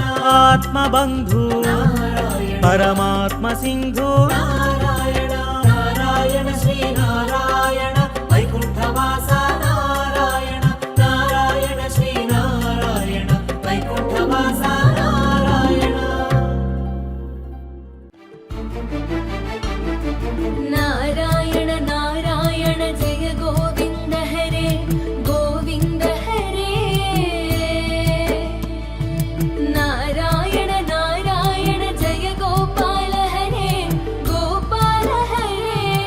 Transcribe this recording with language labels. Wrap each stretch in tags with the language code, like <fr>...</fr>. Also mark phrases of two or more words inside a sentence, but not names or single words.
<te>ఆత్మబంధు నారాయణ పరమాత్మ సింధు నారాయణ నారాయణ శ్రీనారాయణ వైకుంఠవాస నారాయణ నారాయణ శ్రీనారాయణ వైకుంఠవాస నారాయణ</te> <sa>नारायण नारायण जय गोविन्द हरे गोविन्द हरे नारायण नारायण जय गोपाल हरे गोपाल हरे</sa>